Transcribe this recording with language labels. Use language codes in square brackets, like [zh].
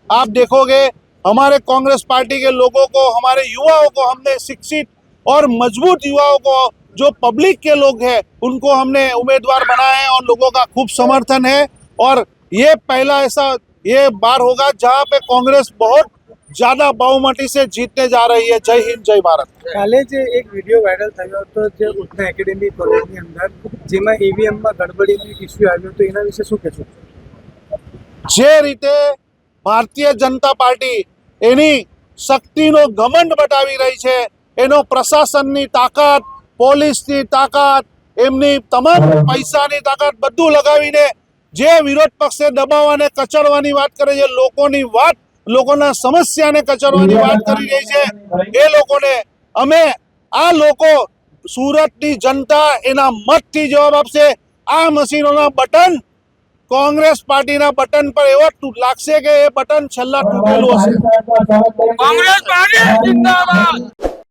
[hi] आप देखोगे हमारे कांग्रेस पार्टी के लोगों को, हमारे युवाओं को हमने शिक्षित और मजबूत युवाओं को, जो पब्लिक के लोग हैं, उनको हमने उम्मीदवार बनाए हैं और लोगों का खूब समर्थन है। और ये पहला ऐसा ये बार होगा जहाँ पे कांग्रेस बहुत ज्यादा बहुमती से जीतने जा रही है। जय हिंद, जय भारत। [gu] કાલે જે એક વિડીયો વાયરલ થયો હતો જે ઉધના એકેડેમી કોલેજની અંદર, જેમાં ઈવીએમમાં ગડબડીનો એક ઇસ્યુ આવ્યો હતો, એના વિશે શું કહેશો? જે રીતે ભારતીય જનતા પાર્ટી એની શક્તિનો ઘમંડ બતાવી રહી છે, એનો પ્રશાસનની તાકાત, પોલીસની તાકાત, એમની તમામ પૈસાની તાકાત બધું લગાવીને જે વિરોધ પક્ષે દબાવવાને કચડવાની વાત કરે છે, લોકોની વાત, લોકોના સમસ્યાને કચડવાની વાત કરી રહી છે, એ લોકોને અમે આ લોકો સુરતની જનતા એના મતથી જવાબ આપશે। આ મશીનોના બટન कांग्रेस पार्टी ना बटन पर एवं लागशे के ये बटन छेल्ला तूटेलुं हशे। [hi] कांग्रेस पार्टी जिंदाबाद।